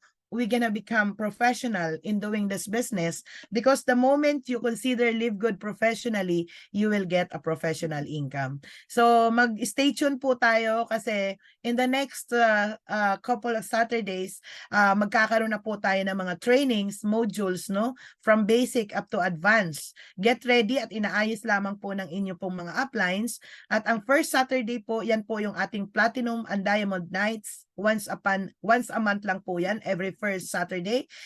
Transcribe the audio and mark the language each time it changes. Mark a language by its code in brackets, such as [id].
[en] we gonna become professional in doing this business, because the moment you consider Live Good professionally, you will get a professional income. [tl] So mag-stay tuned po tayo, kasi [en] in the next couple of Saturdays, [tl] magkakaroon na po tayo ng mga trainings, modules, no? [en] From basic up to advanced. Get ready [tl] at inaayos lamang po ng inyo pong mga uplines. At ang first Saturday po, yan po yung ating Platinum and Diamond Nights. [en] Once a month [tl] lang po yan, [en] every first Saturday.